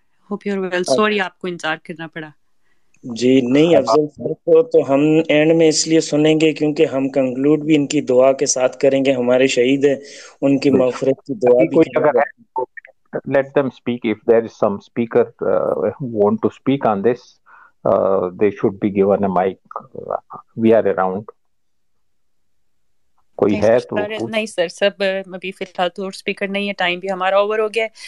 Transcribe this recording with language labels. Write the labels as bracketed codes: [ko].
[en] Hope you're well. [ur] Sorry آپ کو انتظار کرنا پڑا. جی نہیں افضل سر کو تو ہم اینڈ میں اس لیے سنیں گے کیونکہ ہم کنکلوڈ بھی ان کی دعا کے ساتھ کریں گے. ہمارے شہید ہیں, ان کی مغفرت کی دعا بھی کریں گے. [en] Let them speak. If there is some speaker who want to speak on this, they should be given a mic. We are around. [ur] کوئی ہے تو نہیں سر, سب ابھی فی الحال تو اسپیکر نہیں ہے, ٹائم بھی ہمارا اوور ہو گیا ہے.